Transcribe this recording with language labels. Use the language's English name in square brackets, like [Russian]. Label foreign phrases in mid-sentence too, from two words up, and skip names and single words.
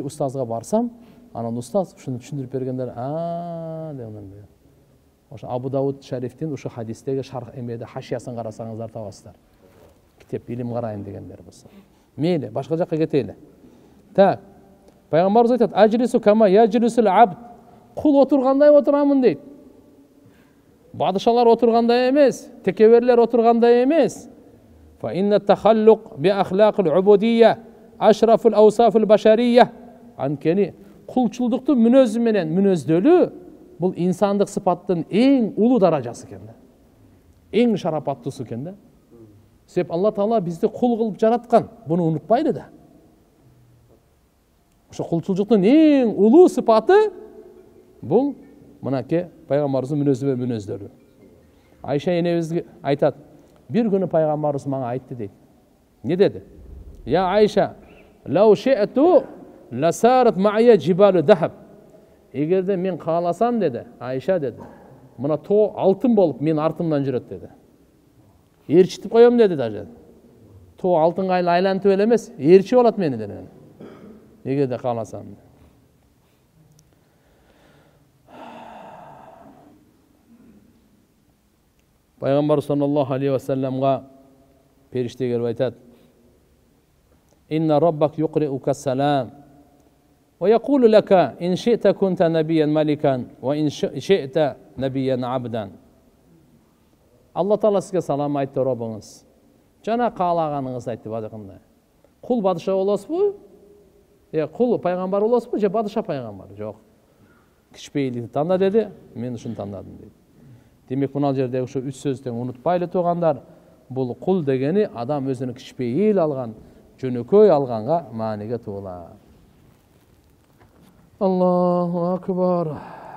[Kyrgyz] устазга барсам анан устаз ушуну түшүндүрүп бергендер деген ошо Абу Дауд Шарифтин ушу хадистеги шарх эмеде хашиясын карасаңыздар табасыздар китеп илим карайын дегендер болсо мейли башка жакка кетели так пайгамбарыбыз айтат [Arabic] أجلس كما يجلس العبد [Kyrgyz] кул отургандай отурамын дейт бадышалар отургандай эмес текеберлер отургандай эмес [Arabic] فإن التخلق بأخلاق العبودية أشرف أوصاف البشرية [Kyrgyz] анткени кулчулдукту мүнөзү менен мүнөздөлүү бул инсандык сыпаттын эң улуу даражасы экен да эң шарапаттуусу экен да себеп Алла Таала бизди кул кылып жараткан буну унутпайлы да ошо кулчулдуктун эң улуу сыпаты бул мынакей пайгамбарыбыздын мүнөзү менен мүнөздөлүү Айша энебизге айтат бир күнү пайгамбарыбыз мага айтты дейт эмне деди [Arabic] يا عائشة لو شئت لسارت معي جبال الذهب [Kyrgyz] эгерде мен кааласам деди Айша деди мына тоо алтын болуп мен артымдан жүрөт деди ээрчитип коем деди даже тоо алтынга айлантып эле эмес ээрчип алат мени деди эгерде кааласам пайгамбар [Arabic] صلى الله عليه وسلم [Kyrgyz] периште келип айтат [Arabic] إن ربك يقرئك السلام ويقول لك إن شئت كنت نبيا ملكا وإن شئت نبيا عبدا [Kyrgyz] Алла Таала сизге салам айтты робуңуз жана каалаганыңызды айтты бадыкында кул бадыша болосузбу кул пайгамбар болосузбу же бадыша пайгамбар жок кичпейликти танда деди мен ушуну тандадым дейт демек мына жердеги ушу 3 сөздү унутпайлы туугандар бул кул дегени адам өзүнүн кичпейил алган жөнөкөй алганга мааниге туулат [Arabic] الله أكبر